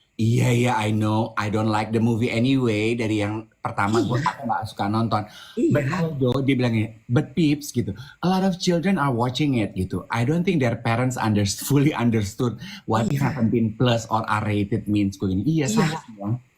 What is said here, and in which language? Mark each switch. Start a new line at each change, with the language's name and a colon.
English: Iya, I know, I don't like the movie anyway.
Indonesian: Dari yang pertama gue gak suka nonton.
English: But although
Indonesian: dia bilang gini,
English: but peeps gitu, a lot of children are watching it gitu. I don't think their parents fully understood what 17 plus or R-rated means.
Indonesian: Gue gini, iya. Salah ya.